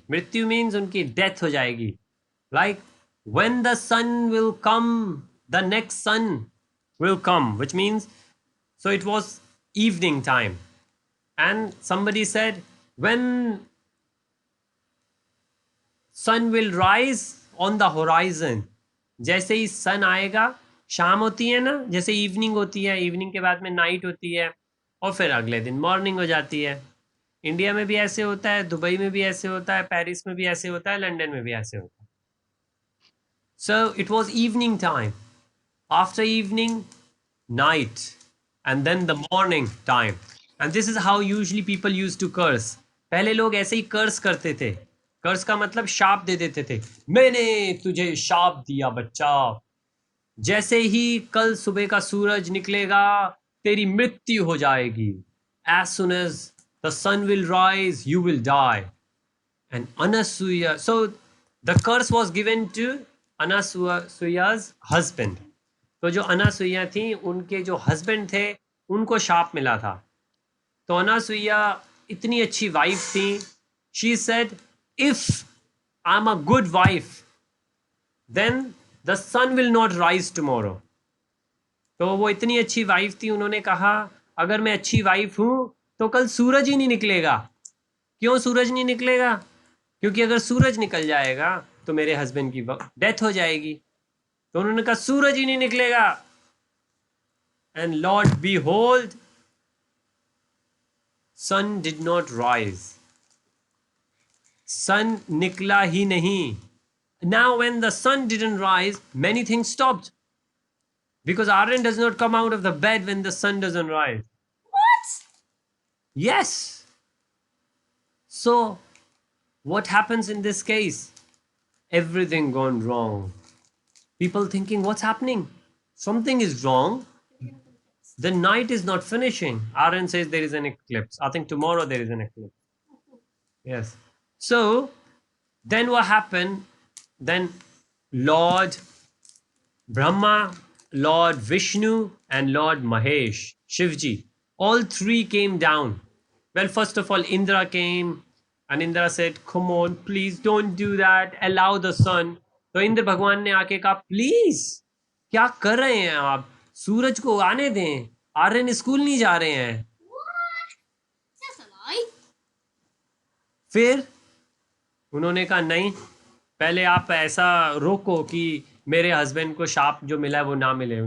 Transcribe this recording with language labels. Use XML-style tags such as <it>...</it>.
<hi>मृत्यु मीन्स उनकी डेथ हो जाएगी.</hi> <en>like when the sun will come, the next sun will come, which means, so it was evening time, and somebody said when sun will rise on the horizon,</en> <hi>जैसे ही सन आएगा, शाम होती है ना, जैसे इवनिंग होती है, इवनिंग के बाद में नाइट होती है, और फिर अगले दिन मॉर्निंग हो जाती है. इंडिया में भी ऐसे होता है, दुबई में भी ऐसे होता है, पेरिस में भी ऐसे होता है, लंदन में भी ऐसे होता है.</hi> <en>So it was evening time. After evening, night, and then the morning time. And this is how usually people used to curse.</en> <hi>पहले लोग ऐसे ही कर्स करते थे. कर्स का मतलब शाप दे देते थे. मैंने तुझे शाप दिया बच्चा, जैसे ही कल सुबह का सूरज निकलेगा तेरी मृत्यु हो जाएगी.</hi> <en>As soon as the sun will rise, you will die. And Anasuya, so the curse was given to Anasuya's husband.</en> <hi>तो जो अनासुईया थी, उनके जो हस्बैंड थे, उनको शाप मिला था. तो अनासुईया इतनी अच्छी वाइफ थी.</hi> <en>She said, if I am a good wife, then the sun will not rise tomorrow.</en> <hi>तो वो इतनी अच्छी वाइफ थी, उन्होंने कहा अगर मैं अच्छी वाइफ हूं तो कल सूरज ही नहीं निकलेगा. क्यों सूरज नहीं निकलेगा? क्योंकि अगर सूरज निकल जाएगा तो मेरे हस्बैंड की डेथ हो जाएगी. तो उन्होंने कहा सूरज ही नहीं निकलेगा.</hi> <en>And Lord behold, sun did not rise.</en> <hi>सन निकला ही नहीं.</hi> <en>Now when the sun didn't rise, many things stopped, because iron does not come out of the bed when the sun doesn't rise. What? Yes. So what happens in this case? Everything gone wrong. People thinking, what's happening? Something is wrong. The night is not finishing. Aaron says there is an eclipse. I think tomorrow there is an eclipse. Yes. So then what happened? Then Lord Brahma Lord Vishnu and Lord Mahesh, Shivji, all three came down. Well, first of all, Indra came and Indra said, "Come on, please don't do that. Allow the sun."</en> <hi>तो इंद्र भगवान ने आके कहा, please क्या कर रहे हैं आप, सूरज को आने दें, आर्यन स्कूल नहीं जा रहे हैं।</hi> <en>What? That's a lie.</en> <hi>फिर उन्होंने कहा नहीं, पहले आप ऐसा रोको कि मेरे हस्बैंड को शाप जो मिला है वो ना मिले।</hi>